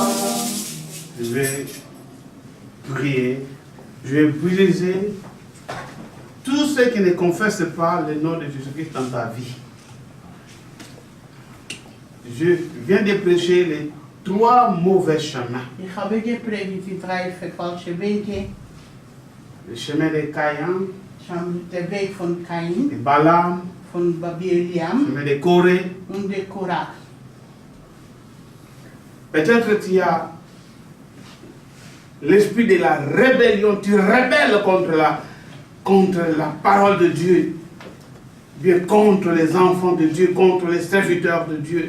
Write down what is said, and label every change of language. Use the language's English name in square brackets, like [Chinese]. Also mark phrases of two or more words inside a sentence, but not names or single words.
[French] Je vais prier. Je vais briser tous ceux qui ne confessent pas le nom de Jésus-Christ dans ta vie. Je viens de prêcher les 3 mauvais chemins. [Dutch] Ik ga een beetje prediken die 3 vervalse wegen. [French] Le chemin de Caïn, [Dutch] De weg van Kain, [French] de Balaam, [Dutch] van [French] le Babylon chemin de Corée. [Dutch] en de Korach. [French] Peut-être tu as l'esprit de la rébellion, tu rebelles contre la parole de Dieu, bien contre les enfants de Dieu, contre les serviteurs de Dieu.